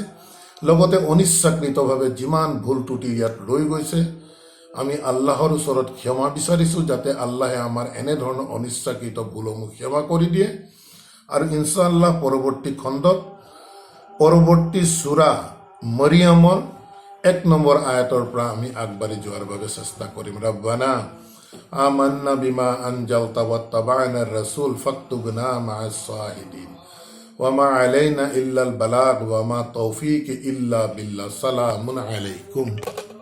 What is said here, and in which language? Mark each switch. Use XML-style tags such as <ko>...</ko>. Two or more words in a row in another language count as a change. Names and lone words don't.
<as>লগতে অনিচ্ছাকৃতভাৱে যিমান ভুল ত্ৰুটি ইয়াত ৰৈ গৈছে, আমি আল্লাহৰ ওচৰত ক্ষমা বিচাৰিছোঁ যাতে আল্লাহে আমাৰ এনেধৰণৰ অনিচ্ছাকৃত ভুলসমূহ ক্ষমা কৰি দিয়ে। আৰু ইনশাআল্লাহ পৰৱৰ্তী খণ্ডত পৰৱৰ্তী সূৰা মৰিয়মৰ 1 নম্বৰ আয়াতৰ পৰা আমি আগবাঢ়ি যোৱাৰ বাবে চেষ্টা কৰিম।</as> <ar>ربنا آمنا بما أنزلت واتبعنا الرسول فاكتبنا مع الشاهدين وما علينا إلا البلاغ وما توفيق إلا بالله. سلام عليكم.</ar>